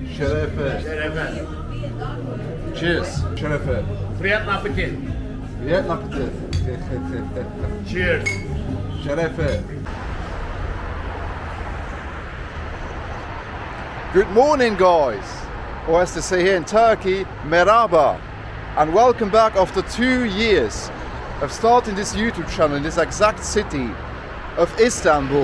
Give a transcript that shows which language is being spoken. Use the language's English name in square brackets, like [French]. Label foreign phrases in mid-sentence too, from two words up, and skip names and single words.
[Turkish] Şerefe. Şerefe. [English] Cheers. Şerefe. [Russian] Приятный аппетит. Приятный аппетит. [English] Cheers. Şerefe. Good morning, guys. Or as they say here in Turkey, merhaba. And welcome back after 2 years of starting this YouTube channel in this exact city of Istanbul.